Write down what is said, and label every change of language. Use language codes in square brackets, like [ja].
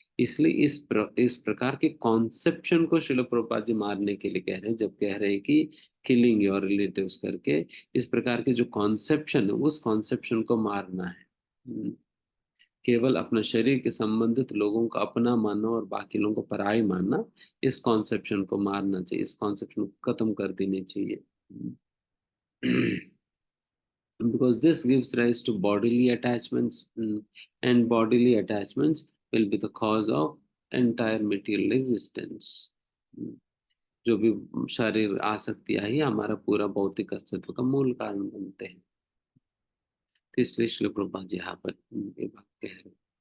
[hi] इसलिए इस प्रकार के कॉन्सेप्शन को शिल प्रभुपाद जी मारने के लिए कह रहे हैं, जब कह रहे हैं कि [en] killing your relatives [hi] करके, इस प्रकार के जो कॉन्सेप्शन है उस कॉन्सेप्शन को मारना है। केवल अपना शरीर के संबंधित लोगों को अपना मानना और बाकी लोगों को पराई मानना, इस कॉन्सेप्शन को मारना चाहिए, इस कॉन्सेप्शन को खत्म कर देनी चाहिए। [en] Because this gives rise to bodily attachments, and bodily attachments will be the cause of entire material existence. Mm. [hi] जो भी शारीरिक आसक्तियां ही हमारा पूरा भौतिक अस्तित्व का मूल कारण बनते हैं। तो इसलिए श्री प्रभुपाद जी यहाँ पर ये बात कह रहे हैं।